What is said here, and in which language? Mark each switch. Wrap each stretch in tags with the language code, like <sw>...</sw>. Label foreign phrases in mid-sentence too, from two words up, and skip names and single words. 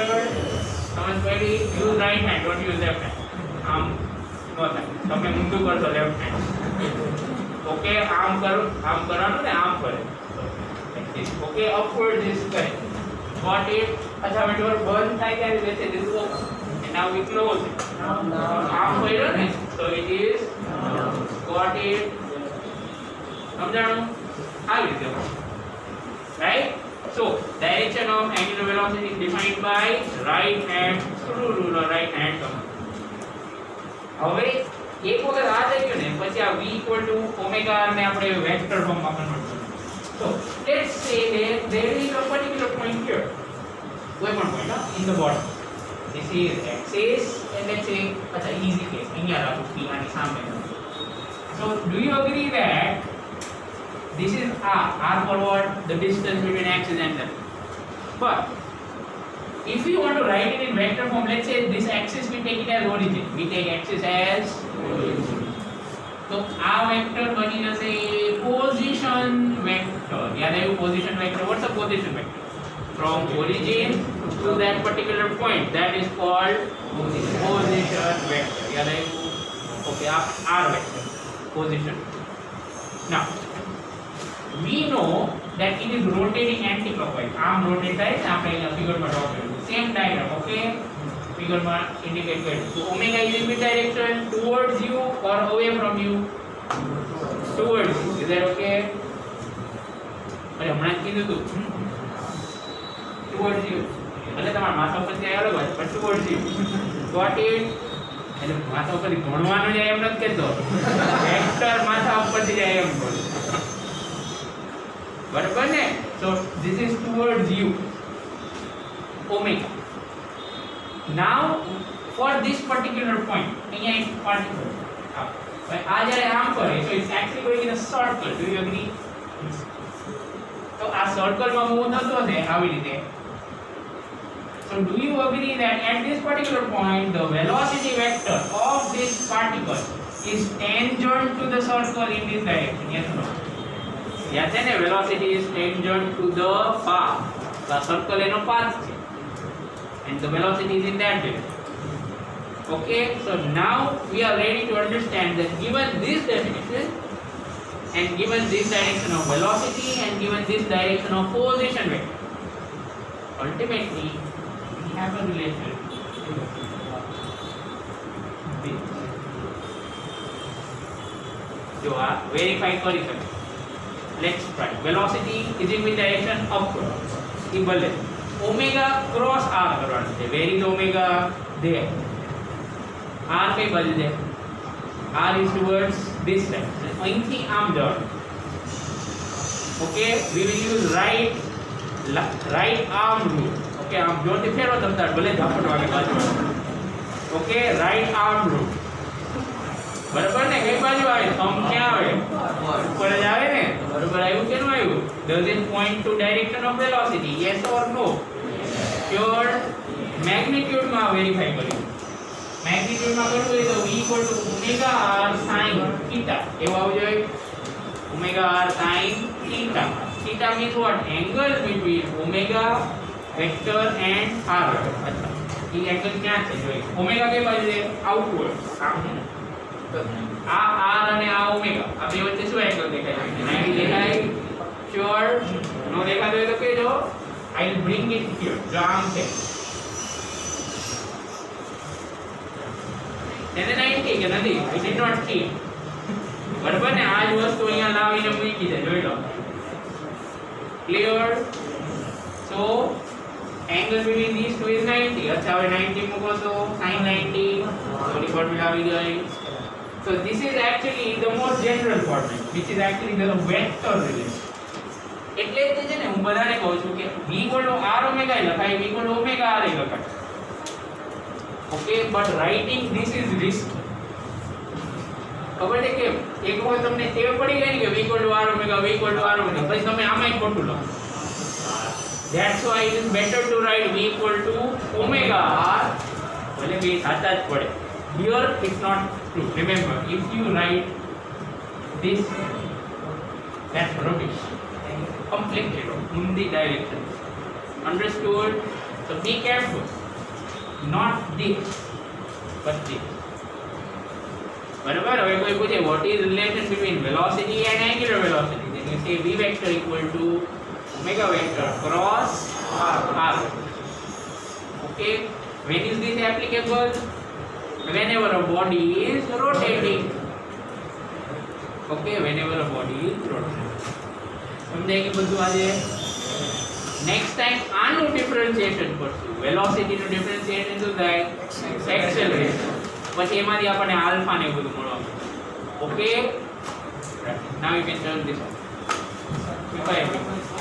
<gu>સમજ પડી?</gu> <en>Use right hand, don't use left hand.</en> <gu>આમ નો થાય. તમે ઊંધું કરશો</gu> <en>left hand.</en> <gu>ઓકે, આમ કરવાનું ને, આમ કરે. ઓકે,</gu> <en>upward this કરે. Got it? अच्छा, when door बंद</en> <gu>થાય ત્યારે</gu> <en>let's say this is open and now we close it.</en> <gu>આમ કર્યો ને,</gu> <en>so it is. Got it?</en> <gu>સમજાણું? આવી રીતે.</gu> <en>Right? So direction of angular velocity is defined by right hand screw rule or right hand thumb.</en> <gu>હવે એક વખત આ થઈ ગયું ને, પછી આ v omega r ને આપણે વેક્ટર ફોર્મમાં કન્વર્ટ કરવું.</gu> <en>So let's say there is a particular point here.</en> <gu>કોઈ પણ</gu> <en>point in the bottom. This is axis and let's say अच्छा easy case</en> <gu>અહીંયા રાખો p આની સામે.</gu> <en>So do you agree that this is r for what? The distance between axis and them. But if you want to write it in vector form, let's say this axis we take it as origin. We take axis as origin. So our vector बनी जैसे position vector.</en> <hi>याद है वो position vector.</hi> <en>What's a position vector? From origin to that particular point. That is called position vector.</en> <hi>याद है वो.</hi> <en>Okay, R vector. Position. Now we know that it is rotating anti-clockwise. Arm rotate</en> <gu>થાય છે આપણે અહીંયા ફિગરમાં ડ્રો કર્યું.</gu> <en>Same diagram, okay?</en> <gu>ફિગરમાં indicate કર્યું.</gu> <en>So omega is in which direction? Towards you or away from you? Towards you. Is that okay?</en> <gu>અરે હમણાં જ કીધું તું.</gu> <en>Towards you.</en> <gu>એટલે તમારા માથા ઉપર ત્યાં અલગ હોય પણ</gu> <en>towards you. Got it?</en> <gu>એટલે માથા ઉપરથી ભણવાનું જાય એમ નથી કહેતો. વેક્ટર માથા ઉપરથી જાય એમ બોલું. બરાબર ને</gu> <en>so this is towards you omega now for this particular point</en> <gu>અહીંયા એક particle હવે આ જ્યારે આમ કરે</gu> <en>so it's actually going in a circle do you agree</en> <gu>તો આ circle માં મૂવ થતો છે આવી રીતે</gu> <en>so do you agree that at this particular point the velocity vector of this particle is tangent to the circle in this direction yes or no</en> <hi>याद है ना</hi> <en>velocity is tangent to the path the circle</en> <gu>एनो path છે</gu> <en>and the velocity is in that direction okay so now we are ready to understand that given this definition and given this direction of velocity and given this direction of position vector ultimately we have a relation</en> <gu>જો આ verify કરી શકે</gu> <en>let's try velocity is in which direction upward</en> <gu>એ ભલે</gu> <en>omega cross r કરવાનું છે where is omega there r</en> <gu>કઈ બાજુ છે</gu> <en>r is towards this side</en> <gu>અહીંથી આમ જવાનું</gu> <en>okay we will use right arm rule okay</en> <gu>આમ જોરથી ફેરવો તમતાર ભલે ઝાપટ વાગે બાજુ</gu> <en>okay right arm rule</en> <gu>બરાબર ને કઈ બાજુ આવે થંબ ક્યાં આવે ઉપર જ આવે ને બરાબર આવ્યું કે ન આવ્યું</gu> <en>does it point to direction of velocity yes or no sure magnitude</en> <gu>માં વેરીફાઈ કર્યું</gu> <en>magnitude માં</en> <gu>કરવું હોય તો</gu> <en>v omega r sin theta</en> <gu>એવું આવવું જોઈએ</gu> <en>omega r sin theta theta means what angle between omega vector and r</en> <gu>અચ્છા એ એંગલ ક્યાં છે જોઈએ omega કઈ બાજુ છે આઉટવર્ડ આમ છે ને આ r અને આ ઓમેગા આ બે વચ્ચે શું એંગલ દેખાય છે 90 દેખાય શ્યોર નો દેખાતો હોય તો કહેજો</gu> <en>I will bring it here</en> <gu>જો આમ છે તેને 90 કે નથી</gu> <en>I did not see</en> <gu>બરાબર ને આ જ વસ્તુ અહીંયા લાવીને મૂકી દે જોઈ લો</gu> <en>clear so angle between these two is 90</en> <gu>अच्छा હવે 90 મૂકો તો sin 90 થોડી ફોર્મ્યુલા આવી ગઈ</gu> <en>so this is actually the</en> <gu>most general format which is actually the</gu> <en>vector relation</en> <gu>એટલે જ છે ને હું બધાને કહું છું કે v r omega લખાય v omega r લખાય</gu> <en>okay but writing this is risky</en> <gu>ખબર છે કે એક વખત તમને ટેવ પડી ગઈ ને કે v</gu> <en>r omega</en> <gu>પછી તમે આમાંય ખોટું લખો</gu> <en>that's why it is better to write v omega r</en> <gu>ભલે બે</gu> <en>સાચા જ પડે here it's not true remember if you write this that's rubbish completely wrong in the direction understood so be careful not this but this</en> <gu>બરાબર હવે કોઈ પૂછે</gu> <en>what is relation between velocity and angular velocity then you say v vector equal to omega vector cross r okay when is this applicable whenever a body is rotating okay whenever a body is rotating</en> <gu>સમજાય કે બધું આજે</gu> <en>next time</en> <gu>આનું ડિફરન્શિએશન કરશું વેલોસિટી નું ડિફરન્શિએશન શું થાય એક્સેલરેશન પછી એમાંથી આપણને આલ્ફા ને બધું મળવાનું</gu> <en>okay now you can turn this off</en>